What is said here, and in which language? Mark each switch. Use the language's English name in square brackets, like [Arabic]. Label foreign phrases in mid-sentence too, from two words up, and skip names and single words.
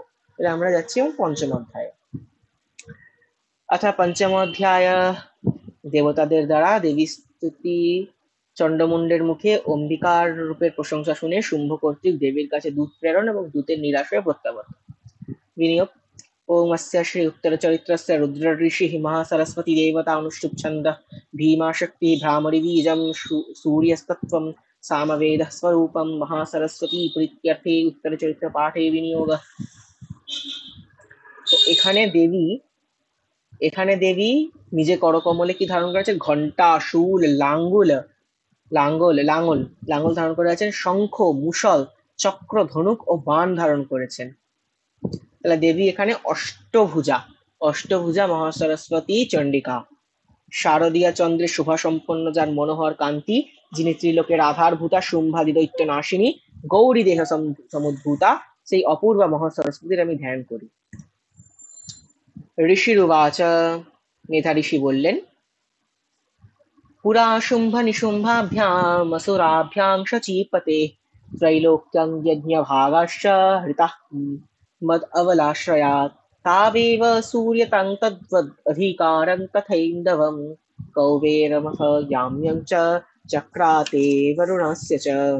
[Bangla] তাহলে আমরা যাচ্ছি পঞ্চম অধ্যায়ে। পঞ্চম অধ্যায় দেবতাদের দ্বারা দেবী স্তুতি। চন্ডমুন্ডের মুখে অম্বিকার রূপের প্রশংসা শুনে শুম্ভ কর্তৃক দেবীর কাছে দূত প্রেরণ এবং দূতের নিরাশয় প্রত্যাবর্তন। বিনিয়োগ। [Sanskrit] ओम अस्य श्री उत्तर चरित्रस्य रुद्र ऋषि महासरस्वती देवता अनुष्टुप छंद भीमा शक्ति भ्रामरी बीजम सूर्यस्तत्वम सामवेद स्वरूपम महासरस्वती प्रीत्यर्थे उत्तर चरित्र पाठे विनियोग। [Bangla] এখানে দেবী নিজে করকমলে কি ধারণ করেছেন? ঘণ্টা, শূল, লাঙ্গল ধারণ করে আছেন, শঙ্খ, মুষল, চক্র, ধনুক ও বাণ ধারণ করেছেন। তাহলে দেবী এখানে অষ্টভুজা মহাসরস্বতী চণ্ডিকা। শারদীয়া চন্দ্রের শোভা সম্পন্ন, যার মনোহর কান্তি, যিনি ত্রিলোকের আধারভূতা, শুম্ভাদি দৈত্য নাশিনী, গৌরী দেহ সমুদ্ভূতা, সেই অপূর্বা মহাসরস্বতীর আমি ধ্যান করি। [Sanskrit] ঋষিরুবাচ, [Bangla] মেধা ঋষি বললেন, [Sanskrit] পুরা শুম্ভ নিশুম্ভাভ্যাম असुराभ्यां शचीपते त्रैलोक्यं यज्ञभागाश्च हृतः मद अवलाश्रयात् तावेव सूर्यतं तद्वदधिकारं तथैन्दवं कौबेरमह याम्यं च चक्राते वरुणस्य च।